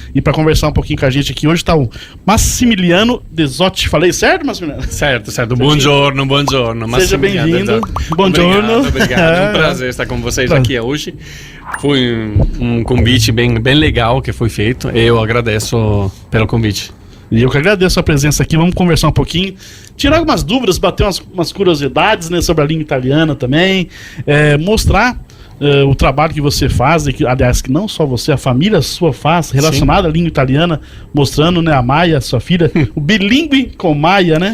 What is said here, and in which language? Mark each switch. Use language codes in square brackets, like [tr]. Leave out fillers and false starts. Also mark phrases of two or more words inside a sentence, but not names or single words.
[pt] E para conversar um pouquinho com a gente aqui hoje está o Massimiliano Desotti. Falei certo, Massimiliano? Certo. Buongiorno. Seja bem-vindo. Buongiorno. Obrigado. É um prazer estar com vocês aqui hoje. Foi um convite bem legal que foi feito. Eu agradeço pelo convite. E eu que agradeço a presença aqui. Vamos conversar um pouquinho, tirar algumas dúvidas, bater umas curiosidades, né, sobre a língua italiana também, mostrar o trabalho que você faz, aliás, que não só você, a família sua faz, relacionada à língua italiana, mostrando, né, a Maia, sua filha, o bilíngue com Maia, né?